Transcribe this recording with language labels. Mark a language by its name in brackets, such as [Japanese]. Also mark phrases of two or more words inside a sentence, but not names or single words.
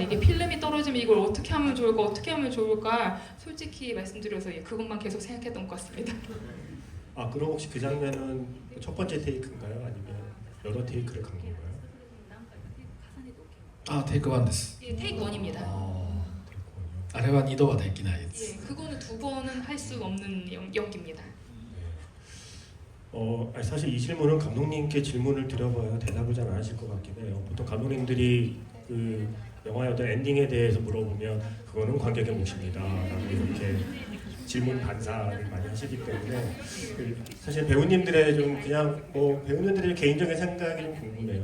[Korean] 이게 필름이 떨어지면 이걸 어떻게 하면 좋을까? 어떻게 하면 좋을까? 솔직히 말씀드려서 그것만 계속 생각했던 것 같습니다. 그럼 혹시 그 장면은 첫 번째 테이크인가요? 아니면 여러 테이크를 간 건가요? [Japanese] 테이크 1です。 [Korean] 예, 테이크 1입니다. [Japanese] あれは2度はできないです。 [Korean] 예, 그거는 두 번은 할 수 없는 연기입니다. 사실 이 질문은 감독님께 질문을 드려봐야 대답을 잘 안 하실 것 같긴 해요. 보통 감독님들이 그 영화의 어떤 엔딩에 대해서 물어보면 그거는 관객의 몫입니다. 라고 이렇게 질문 반사를 많이 하시기 때문에 사실 배우님들의 좀 그냥 배우님들의 개인적인 생각이 좀 궁금해요.